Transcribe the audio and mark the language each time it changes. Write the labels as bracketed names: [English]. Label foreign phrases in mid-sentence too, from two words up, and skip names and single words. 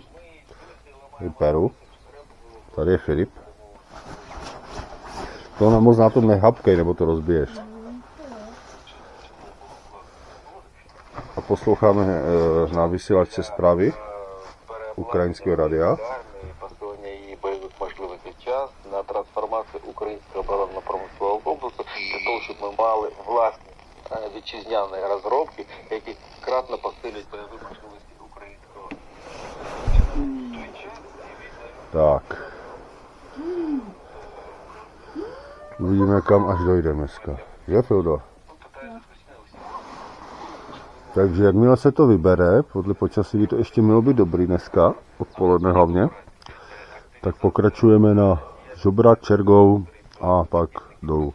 [Czech] Tady Peru, tady je Filip. To moc na tom nehapkej, nebo to rozbiješ. A posloucháme na vysílačce zprávy ukrajinského radia. [Ukrainian] На трансформацію українського оборонно-промислового комплексу для того, щоб ми мали власні вітчизняні розробки, які кратно посилюють бойові можливості українського. [Czech] Tak. Uvidíme, kam až dojdeme dneska. Je, Fildo? Takže jakmile se to vybere, podle počasí by to ještě mělo být dobrý dneska, odpoledne hlavně, tak pokračujeme na Žobrák, Čergov a pak dolů.